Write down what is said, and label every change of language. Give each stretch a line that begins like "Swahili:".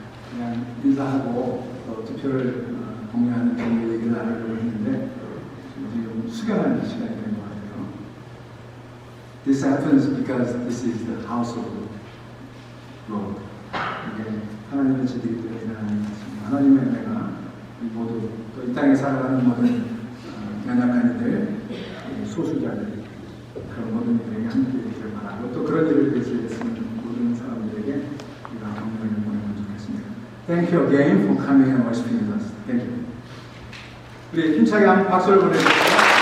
Korean: 그냥 인사하고 투표를 공유하는 정도 얘기를 나누려고 했는데 지금 수경하는 시간이 된 것 같아요.
English: This happens because this is the house of God.
Korean: 이게 하나님의 집이기 때문에 일어나는 것입니다. 하나님의 은혜가 모두 또 이 땅에 살아가는 모든 연약한 이들, 소수자들, 그런 모든 이들에게 함께 있기를 바라고, 또 그런 일을 위해서 애쓰는 모든 사람들에게 우리가 감동을 보내면 좋겠습니다.
English: Thank you again for coming and worshiping with us. Thank you.
Korean: 우리 힘차게 한 박수를 보내주세요.